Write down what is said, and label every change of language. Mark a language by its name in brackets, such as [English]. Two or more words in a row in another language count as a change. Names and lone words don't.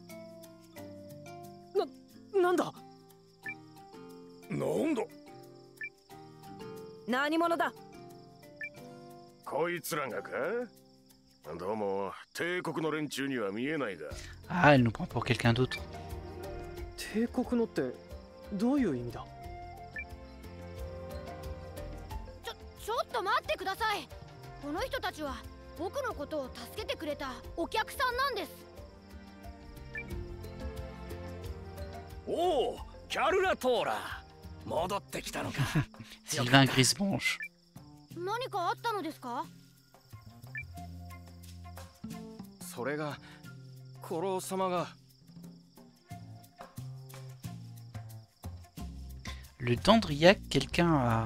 [French] Ah, elle nous prend pour quelqu'un d'autre. [Japanese] 帝国のってどういう意味だ。ちょっと待ってください。この人たちは僕のことを助けてくれたお客さんなんです。おお、キャルラトーラ、戻ってきたのか。 Sylvain Grisebranche。何かあったのですか？それが、コロ様が。 [French] Le Dandriac, quelqu'un a...